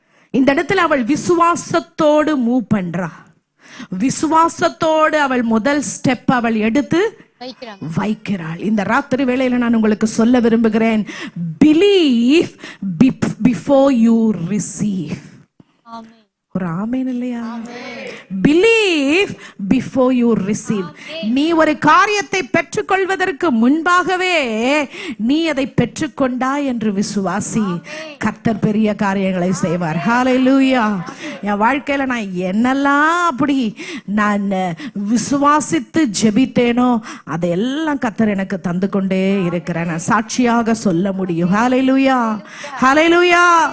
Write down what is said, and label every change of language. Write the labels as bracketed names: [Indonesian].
[Tamil] இந்த இடத்துல அவள் விசுவாசத்தோடு மூவ் பண்றா. விசுவாசத்தோடு அவள் முதல் ஸ்டெப் அவள் எடுத்து வைக்கிறாள். இந்த ராத்திரி வேளையில நான் உங்களுக்கு சொல்ல விரும்புகிறேன், [English] believe before you receive. [Tamil] ஒரு ஆமென் இல்லையா? [English] believe before you receive. [Tamil] நீ ஒரு காரியத்தை பெற்றுக்கொள்வதற்கு முன்பாகவே நீ அதை பெற்றுக்கொண்டாய் என்று விசுவாசி. கர்த்தர் பெரிய காரியங்களை செய்வார். ஹல்லேலூயா. என் வாழ்க்கையில நான் என்னெல்லாம் அப்படி நான் விசுவாசித்து ஜெபித்தேனோ அதையெல்லாம் கர்த்தர் எனக்கு தந்து கொண்டே இருக்கிறேன். நான் சாட்சியாக சொல்ல முடியும். ஹல்லேலூயா, ஹல்லேலூயா.